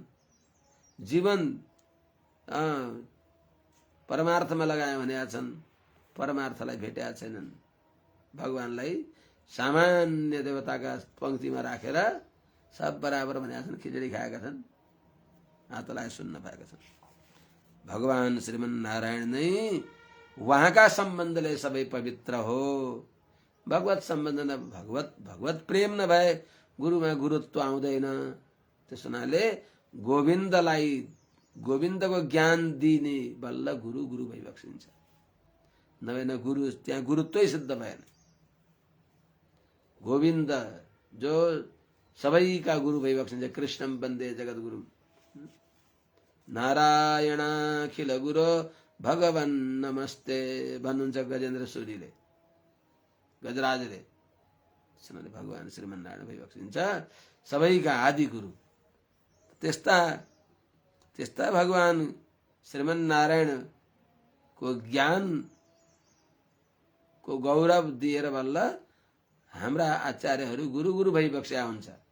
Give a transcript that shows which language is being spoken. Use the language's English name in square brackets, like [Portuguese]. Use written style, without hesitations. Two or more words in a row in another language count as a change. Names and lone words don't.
[Nepali] जीवन परमार्थमा लगाए भनेका छन्, परमार्थलाई भेटेका छैनन्। भगवानलाई सामान्य देवताका पंक्तिमा राखेर सब बराबर भनेका छन्, खिचडी खाएका छन्, हातलाई सुन्न पाएका छन्। भगवान श्रीमन नारायण नै वहां का सम्बन्धले सबै पवित्र हो। भगवत सम्बन्ध न भगवत प्रेम नभए गुरुमा गुरुत्व आउँदैन। त्यसो हुनाले गोविन्दलाई गोविन्दको ज्ञान दिने बल्ल गुरु गुरु भइबक्सिन्छ, नभए न गुरु त्यहाँ गुरुत्वै सिद्ध भएन। गोविन्द जो सबैका गुरु भइबक्सिन्छ, [Sanskrit] कृष्णम वन्दे जगत गुरु, नारायणाखिल गुरु भगवान नमस्ते [Nepali] भन्नुहुन्छ गजेन्द्र सूरीले, गजराजले। भगवान श्रीमन्नारायण भइबक्सिन्छ सबैका आदि गुरु। त्यस्ता भगवान श्रीमन्नारायण को ज्ञान को गौरव दिएर बल्ल हाम्रा आचार्यहरू गुरु गुरु भइबक्स्या हुन्छ।